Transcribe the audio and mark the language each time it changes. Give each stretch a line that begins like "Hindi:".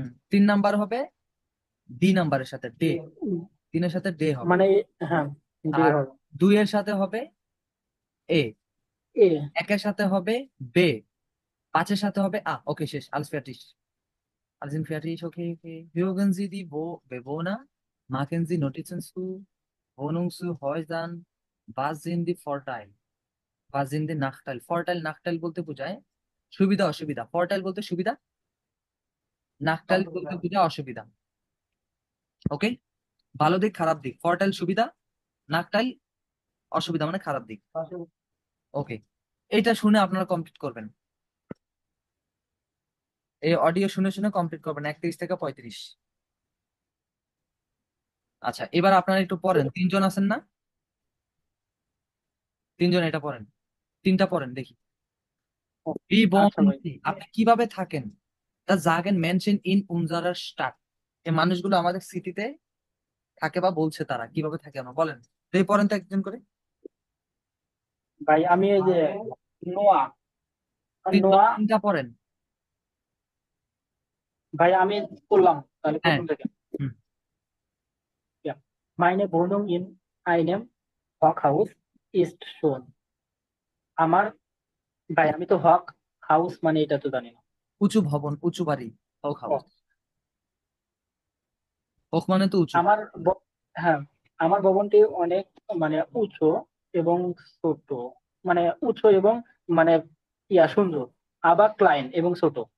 Bangla: 3 number হবে D নাম্বারের সাথে ডে, উম, 3-এর সাথে ডে হবে, মানে হ্যাঁ ডে আর হবে। 2-এর সাথে হবে এ, এ 1-এর সাথে হবে বে, 5-এর সাথে হবে আ, ওকে শেষ, আলস
German: fertig, alles sind fertig,
Bangla: okay, okay.
German: Hören Sie die Bewohner, machen Sie Notizen zu Wohnung zu Häusern, was sind die Vorteile, was sind die Nachteile, Vorteil Nachteil
Bangla: বলতে বোঝায় সুবিধা অসুবিধা, Vorteil বলতে সুবিধা, Nachteil বলতে বোঝায় অসুবিধা, ওকে, ভালো দিক খারাপ দিক, Vorteil সুবিধা, Nachteil অসুবিধা মানে খারাপ দিক, ওকে। এটা শুনে আপনারা কমপ্লিট করবেন, এই অডিও শুনে শুনে কমপ্লিট করবেন 31 থেকে 35। আচ্ছা এবার আপনারা একটু পড়েন, 3 জন আছেন না, 3 জন এটা পড়েন, 3টা পড়েন দেখি।
German: Wie
Bangla: আচ্ছা
German: wohnen
Bangla: ভাই।
German: Sie?
Bangla: আপনি কিভাবে থাকেন, তা
German: sagen Menschen in unserer Stadt,
Bangla: এই মানুষগুলো আমাদের সিটিতে থাকে বা বলছে তারা কিভাবে থাকে, আমরা বলেন, এই পড়েন তো একজন করে, ভাই আমি এই যে নোয়া, নোয়া, 3টা পড়েন। ভাই আমি করলাম তাহলে হ্যাঁ প্রথম থেকে। হুম,
German: Ja. Meine Wohnung in einem Hochhaus ist schon.
Bangla: আমার ভাই আমি তো হক হাউস মানে এটা তো জানি না। উঁচু ভবন, উঁচু বাড়ি, হোক ও, হাউস। হোক মানে তো উঁচু। আমার হ্যাঁ, আমার ভবনটি অনেক মানে উঁচু এবং ছোট, মানে উঁচু এবং মানে সুন্দর, আবার ক্লাইন এবং ছোট,